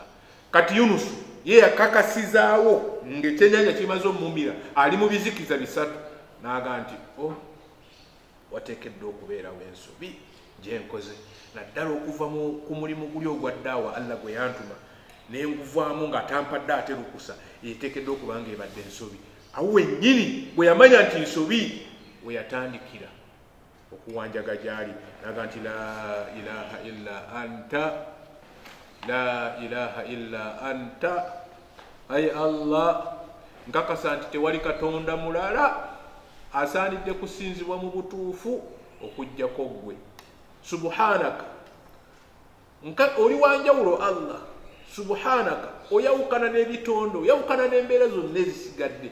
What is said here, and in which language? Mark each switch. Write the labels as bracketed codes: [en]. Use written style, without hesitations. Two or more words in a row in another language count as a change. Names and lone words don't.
[lg] Kati Yunusu ye yakakasizaawo ng'ekyennyanja kimaze omumira, ali mu bizikiza bisatu, n'aga nti wateekeddwa okubeerawo ensobi gye nkoze, naddala okuva ku mulimu guli ogwa ddaawa Allah gwe yantuma ne nguvaamu nga tampadde ate lukusa, yeteekeddwa okuba nga ebadde ensobi. Awo wennyini bwe yamanya nti nsobi, we yatandikira okuwanjaga gy'ali, n'aga nti [ar] لا إله إلا أنت، لا إله إلا أنت, [lg] ayi Allah, nkakasa nti tewali katonda mulala asaanidde kusinzibwa mu butuufu okuggyako ggwe. Subhanaka, oli wanjawulo Allah. Subhanaka, oyawukana n'ebitondo, oyawukana n'embeera zonna ezisigadde.